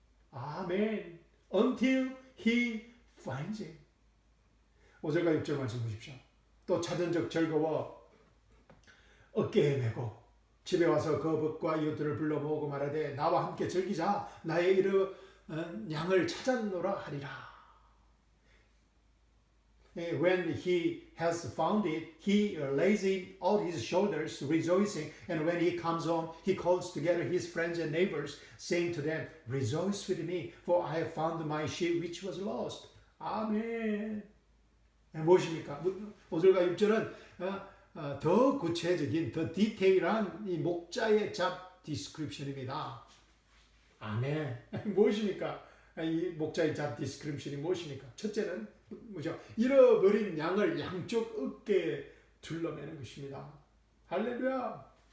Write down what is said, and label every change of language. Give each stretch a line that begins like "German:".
English: 아멘. Until he finds it.
Korean: 5절과 6절 말씀 보십시오. 또 찾은 적 즐거워 어깨에 메고 집에 와서 그 벗과 이웃들을 불러 모으고 말하되 나와 함께 즐기자. 나의 잃은 양을 찾았노라 하리라.
English: When he has found it, he lays it on his shoulders, rejoicing. And when he comes home, he calls together his friends and neighbors, saying to them, Rejoice with me, for I have found my sheep which was lost.
Korean: 아멘. 무엇입니까? 5절과 6절은 더 구체적인, 더 디테일한 이 목자의 job description입니다. 아멘. 무엇입니까? 이 목자의 job description이 무엇입니까? 첫째는 뭐죠? 잃어버린 양을 양쪽 어깨에 둘러매는 것입니다. 할렐루야.